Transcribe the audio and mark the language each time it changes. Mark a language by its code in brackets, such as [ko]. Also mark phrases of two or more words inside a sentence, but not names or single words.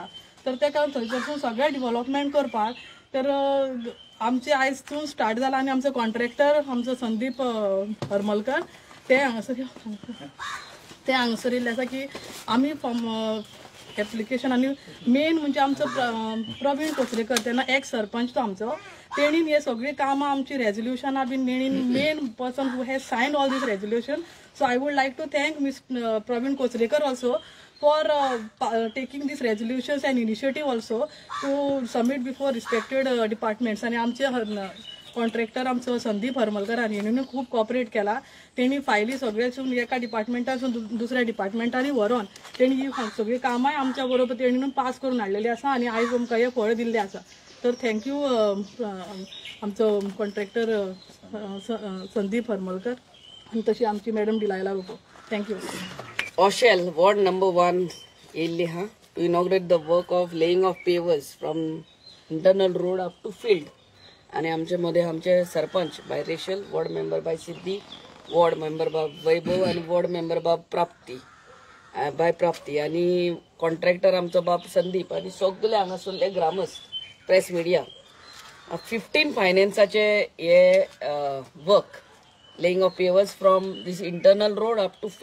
[kok] तर ते कारण थंयसरसून सगळें डेव्हलपमेंट करपाक तर आमचे आयजसून स्टार्ट जाला आनी आमचो कॉन्ट्रॅक्टर आमचो संदीप हरमलकर ते हांगासर येयल्ले आसा की आमी एप्लिकेशन आनी मेन म्हणजे आमचो प्रवीण कोचरेकर तेन्ना एक्स सरपंच तो आमचो तेणीन हे सगळी कामां आमची रेजोल्युशनां बीन [en] main person who has signed all these resolution. So I would like to thank Miss Praveen Kochrekar also for taking these resolutions and initiative also to submit before respected departments. [kok] आणि आमचे कॉन्ट्रॅक्टर आमचो संदीप हरमलकर हांणी खूब कॉपरेट केला. तेणी फायली सगळेसून एका डिपार्टमेंटासून दुसऱ्या डिपार्टमेंटांनी व्हरोन तेणी ही सगळी कामां आमच्या बरोबर तेणीन पास करून हाडलेली आसा आनी आयज आमकां हे फळ दिल्लें आसा. तर थँक्यू आमचो कॉन्ट्रॅक्टर संदीप हरमलकर आनी तशी आमची मॅडम डिलायला लोको. थँक्यू. [en] Oshel, Ward number 1, Illiha, to inaugurate the work of laying of pavers from internal road up to field. [kok] आणि आमच्यामध्ये आमचे सरपंच बाय रेशल, वॉर्ड मेंबर बाय सिद्धी, वॉर्ड मेंबर बाय वैभव आणि वॉर्ड मेंबर बाय प्राप्ती आणि कॉन्ट्रॅक्टर आमचो बाब संदीप आणि सगळे हांगासरले ग्रामस्थ [en] press media 15 [kok] फायनान्साचे हे [en] work laying of pavers from this internal road up to